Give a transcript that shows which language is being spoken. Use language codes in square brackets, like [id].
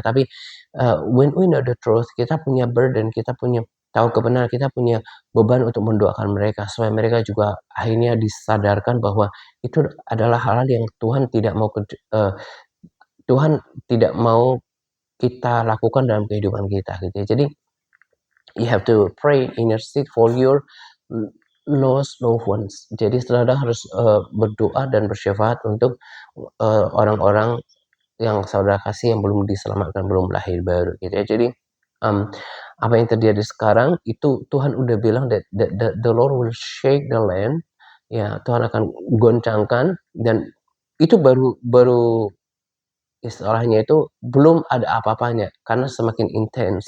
[id] Tapi, [en] when we know the truth, [id] kita punya burden, kita punya tahu kebenaran, kita punya beban untuk mendoakan mereka supaya mereka juga akhirnya disadarkan bahwa itu adalah hal-hal yang Tuhan tidak mau kita lakukan dalam kehidupan kita gitu ya. Jadi [en] you have to pray, intercede for your lost loved ones. [id] Jadi saudara harus, berdoa dan bersyafaat untuk, orang-orang yang saudara kasih yang belum diselamatkan, belum lahir baru gitu ya. Jadi, mmm, apa yang terjadi sekarang itu Tuhan udah bilang [en] that the Lord will shake the land, [id] ya Tuhan akan goncangkan, dan itu baru baru istilahnya itu belum ada apa-apanya, karena semakin intens.